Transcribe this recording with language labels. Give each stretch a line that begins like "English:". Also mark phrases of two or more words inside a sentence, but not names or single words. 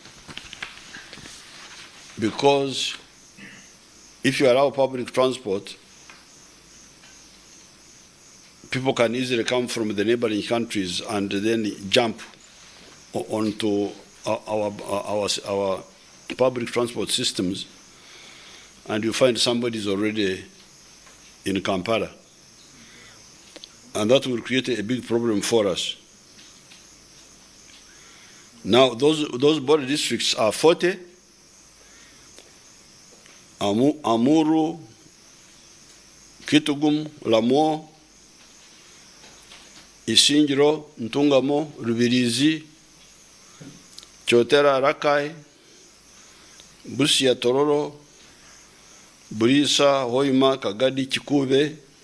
English: Because if you allow public transport, people can easily come from the neighboring countries and then jump onto our public transport systems, and you find somebody is already in Kampala. And that will create a big problem for us. Now, those border districts are 40, Amuru, Kitugum, Lamuo, Isingiro, Ntungamo, Rubirizi, Chotera, Rakai, Busia, Tororo, Burisa, Hoima, Kagadi, Chikube,